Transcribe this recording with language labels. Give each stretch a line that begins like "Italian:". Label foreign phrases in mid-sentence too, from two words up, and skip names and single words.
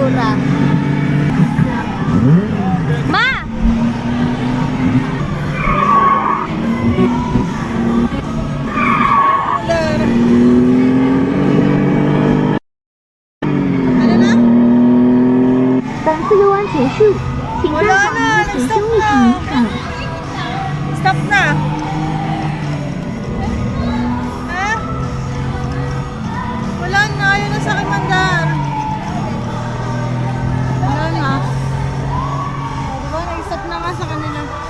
Filipino: Ma! Ano na?
Chinese: 本次游玩结束，请站
Filipino: Wala
Chinese: 好
Filipino: na,
Chinese: 您的随
Filipino: nag-stop
Chinese: 身物
Filipino: na.
Chinese: 品。
Filipino: Stop na. Ha? Wala na, ayaw na sa akin mandar. Wala na. Diba, nag-stop na nga sa kanila.